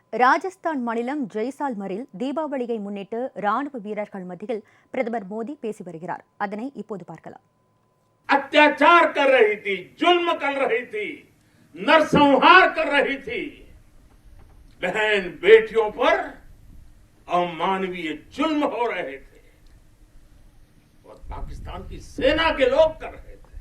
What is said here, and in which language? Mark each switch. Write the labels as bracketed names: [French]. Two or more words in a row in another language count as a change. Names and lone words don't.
[Tamil] ராஜஸ்தான் மாநிலம் ஜெய்சால்மரில் தீபாவளியை முன்னிட்டு ராணுவ வீரர்கள் மத்தியில் பிரதமர் மோடி பேசி வருகிறார். அதனை இப்போது பார்க்கலாம். [Hindi] अत्याचार कर रही थी, जुल्म कर रही थी, नरसंहार कर रही थी, बहन बेटियों पर अमानवीय जुल्म हो रहे थे और पाकिस्तान की सेना के लोग कर रहे थे.